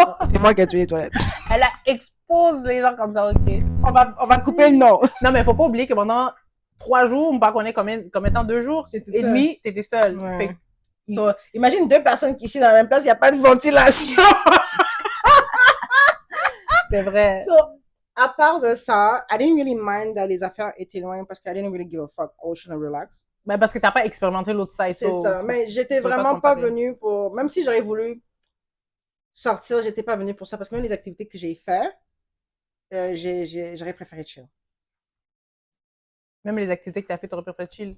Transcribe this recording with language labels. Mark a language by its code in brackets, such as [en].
[fr] C'est moi qui ai tué les toilettes. Elle a exposé les gens comme ça, ok. On va couper le nom. Non, mais faut pas oublier que pendant 3 jours, on ne connaît combien de temps, 2 jours, et demi, t'étais seule. Ouais. So, imagine 2 personnes qui chient dans la même place, il n'y a pas de ventilation. C'est vrai. [en] So, [fr] à part de ça, [en] I didn't really mind that [fr] les affaires étaient loin parce que [en] I didn't really give a fuck. I was trying to relax. [fr] Ben, parce que t'as pas expérimenté l'autre side. C'est ça. Mais j'étais vraiment pas venue pour, même si j'aurais voulu sortir, j'étais pas venue pour ça parce que même les activités que j'ai faites, j'aurais préféré chill. Même les activités que t'as fait, t'aurais préféré chill,